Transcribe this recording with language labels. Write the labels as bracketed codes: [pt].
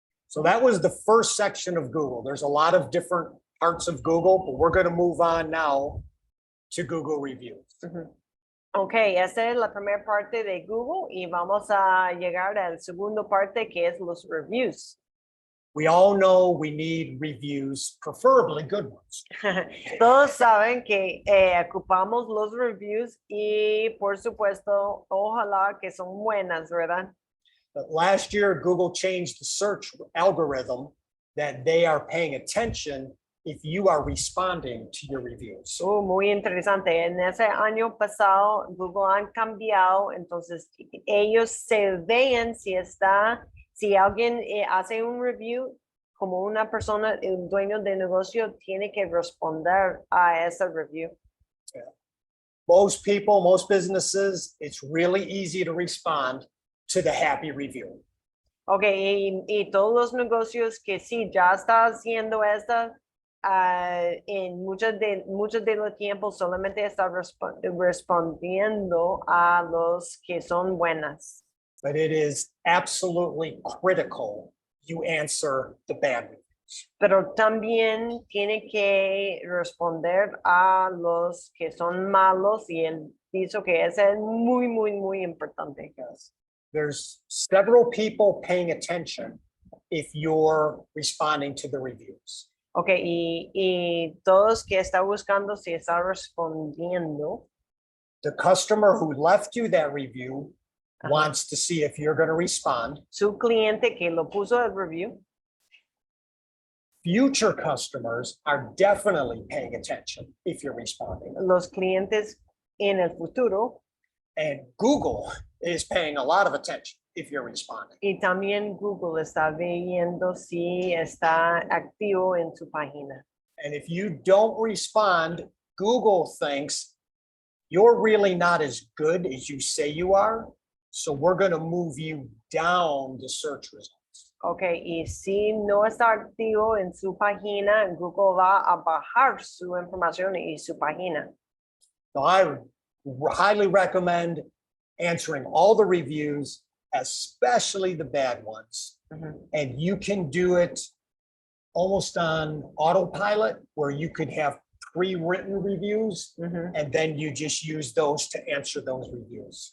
[en] So that was the first section of Google. There's a lot of different parts of Google, but we're going to move on now to Google reviews. [es] Ok, esa es la primera parte de Google y vamos a llegar al segundo parte que es los reviews. [en] We all know we need reviews, preferably good ones. [es] Todos saben que ocupamos los reviews y por supuesto, ojalá que son buenas, ¿verdad? [en] But last year, Google changed the search algorithm that they are paying attention if you are responding to your reviews. [es] Muy interesante. En ese año pasado, Google han cambiado, entonces ellos se ven si alguien hace un review, como una persona, un dueño de negocio, tiene que responder a ese review. [en] Most people, most businesses, it's really easy to respond to the happy review. [es] Ok, y todos los negocios que sí ya está haciendo esta, en muchos de los tiempos solamente está respondiendo a los que son buenas. [en] But it is absolutely critical you answer the bad reviews. [es] Pero también tiene que responder a los que son malos y él dice que eso es muy, muy, muy importante. [en] Yes. There's several people paying attention if you're responding to the reviews. [es] Ok, y todos que está buscando si está respondiendo. [en] The customer who left you that review Ajá. wants to see if you're going to respond. [es] Su cliente que lo puso el review. [en] Future customers are definitely paying attention if you're responding. [es] Los clientes en el futuro. [en] And Google is paying a lot of attention if you're responding. [es] Y también Google está viendo si está activo en su página. [en] And if you don't respond, Google thinks you're really not as good as you say you are. So we're going to move you down the search results. [es] Ok, y si no está activo en su página, Google va a bajar su información y su página. [en] So I would highly recommend answering all the reviews, especially the bad ones. And you can do it almost on autopilot, where you could have pre-written reviews, and then you just use those to answer those reviews.